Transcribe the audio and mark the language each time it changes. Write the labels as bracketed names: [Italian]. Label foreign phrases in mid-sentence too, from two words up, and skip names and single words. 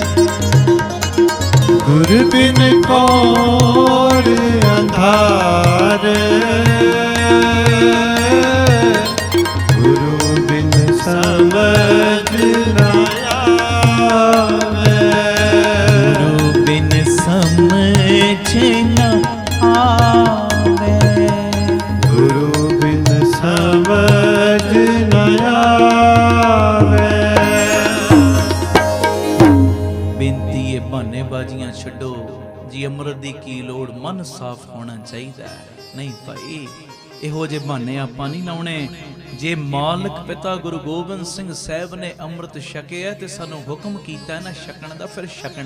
[Braj] गुर बिन घोर अंधार, गुरु बिन समझ न आवे। गुरु बिन समझ न आवे। गुरु बिन समझ न आवे। [Punjabi] ਬੇਨਤੀ ਹੈ ਬਹਾਨੇਬਾਜ਼ੀਆਂ ਛੱਡੋ ਜੀ, ਅੰਮ੍ਰਿਤ ਦੀ ਕੀ ਲੋੜ, ਮਨ ਸਾਫ਼ ਹੋਣਾ ਚਾਹੀਦਾ ਹੈ। ਨਹੀਂ ਭਾਈ, ਇਹੋ ਜਿਹੇ ਬਹਾਨੇ ਆਪਾਂ ਨਹੀਂ ਲਾਉਣੇ। ਜੇ ਮਾਲਕ ਪਿਤਾ ਗੁਰੂ ਗੋਬਿੰਦ ਸਿੰਘ ਸਾਹਿਬ ਨੇ ਅੰਮ੍ਰਿਤ ਛਕਿਆ ਤੇ ਸਾਨੂੰ ਹੁਕਮ ਕੀਤਾ ਨਾ ਛਕਣ ਦਾ, ਫਿਰ ਛਕਣਾ।